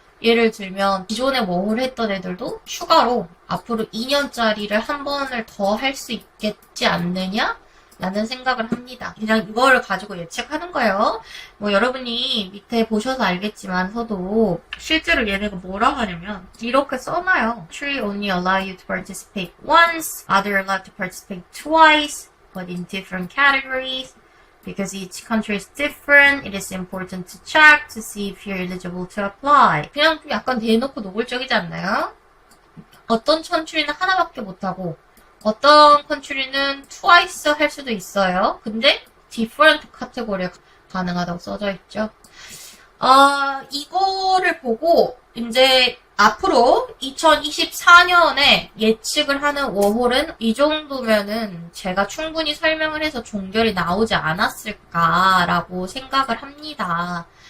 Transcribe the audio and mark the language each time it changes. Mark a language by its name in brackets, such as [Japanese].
[Korean] 예를 들면 기존에 워홀 했던 애들도 추가로 앞으로 2년짜리를 한 번을 더 할 수 있겠지 않느냐? 라는 생각을 합니다. 그냥 이거를 가지고 예측하는 거예요. 뭐 여러분이 밑에 보셔서 알겠지만서도 실제로 얘네가 뭐라 하냐면 이렇게 써놔요. [English] Country only allow you to participate once, other allowed to participate twice, but in different categories. Because each country is different, it is important to check to see if you're eligible to apply. [Korean] 그냥 좀 약간 대놓고 노골적이지 않나요? 어떤 컨트리는 하나밖에 못하고 어떤 컨트리는 twice 할 수도 있어요. 근데 different 카테고리가 가능하다고 써져 있죠. 이거를 보고 이제 앞으로 2024년에 예측을 하는 워홀은 이 정도면은 제가 충분히 설명을 해서 종결이 나오지 않았을까라고 생각을 합니다.